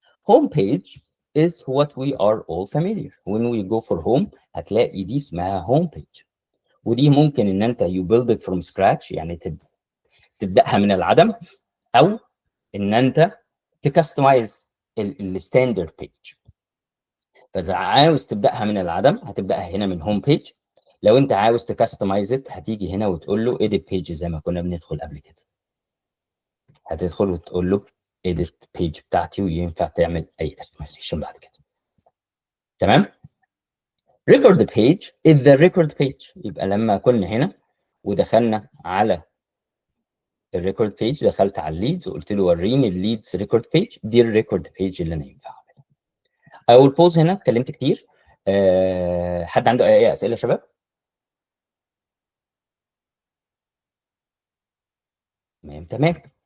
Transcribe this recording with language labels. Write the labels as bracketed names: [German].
[English] Home page is what we are all familiar. When we go for home [Arabic] هتلاقي دي اسمها هوم بيج، ودي ممكن ان انت [English] you build it from scratch، [Arabic] يعني تبداها من العدم، او ان انت تكستمايز الستاندرد بيج. فاذا عاوز تبداها من العدم هتبداها هنا من هوم بيج. لو انت عاوز تكستمايز هتيجي هنا وتقول له edit page زي ما كنا بندخل قبل كده. هتدخل وتقول له edit page بتاعتي وينفع تعمل اي كستمايزيشن بعد كده. تمام. [English] record page is the record page. [Arabic] يبقى لما كنا هنا ودخلنا على الريكورد بيج، دخلت على الليدز وقلت له وريني الليدز ريكورد بيج، دي الريكورد بيج اللي انا ينفع اعملها. اول بوز هنا اتكلمت كتير. حد عنده اي اسئله يا شباب؟ تمام.